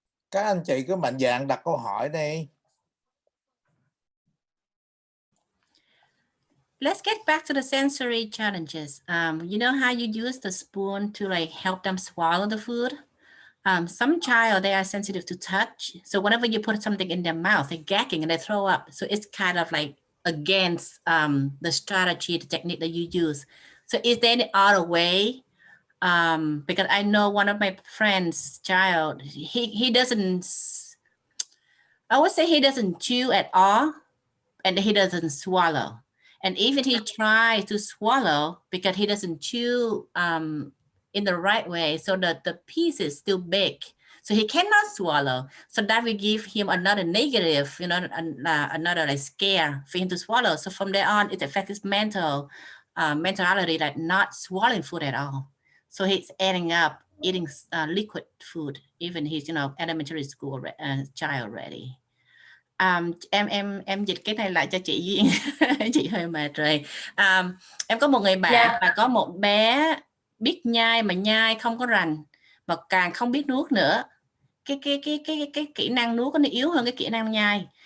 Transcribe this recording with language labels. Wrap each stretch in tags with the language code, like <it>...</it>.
<vi>Các anh chị cứ mạnh dạn đặt câu hỏi đi.</vi> <en>Let's get back to the sensory challenges. You know how you use the spoon to like help them swallow the food? Some child, they are sensitive to touch. So whenever you put something in their mouth, they're gagging and they throw up. So it's kind of like against the strategy, the technique that you use. So is there any other way? Because I know one of my friends' child, he doesn't, I would say he doesn't chew at all, and he doesn't swallow. And even he tries to swallow because he doesn't chew in the right way, so that the piece is still big. So he cannot swallow. So that will give him another negative, you know, another like scare for him to swallow. So from there on, it affects his mentality, like not swallowing food at all. So he's ending up eating liquid food, even he's, you know, elementary school child already.</en> <vi>Em dịch cái này lại cho chị Duyên. Chị hơi mệt rồi. Em có một người bạn và có một bé biết nhai mà nhai không có rành, mà càng không biết nuốt nữa. Cái kỹ năng nuốt nó yếu hơn cái kỹ năng nhai.</vi>